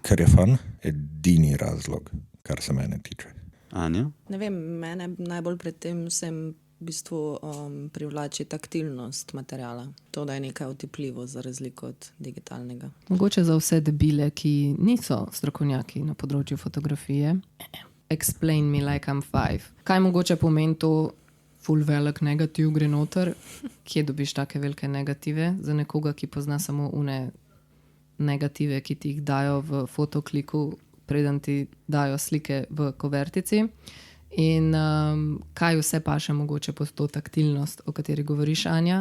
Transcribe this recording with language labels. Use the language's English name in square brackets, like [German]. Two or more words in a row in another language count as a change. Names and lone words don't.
[Slovenian] Ker je fun, edini razlog, kar se mene tiče. Anja? Ne vem, mene najbolj pred tem vsem v bistvu privlači taktilnost materijala. To, da je nekaj otipljivo za razliko od digitalnega. Mogoče za vse debile, ki niso strokovnjaki na področju fotografije. [English] Explain me like I'm 5. [Slovenian] Kaj mogoče pomeni to ful velik negativ gre noter? Kje dobiš take velike negative? Za nekoga, ki pozna samo une negative, ki ti jih dajo v fotokliku, preden ti dajo slike v kuvertici. In kaj vse paše mogoče pod to taktilnost, o kateri govoriš, Anja.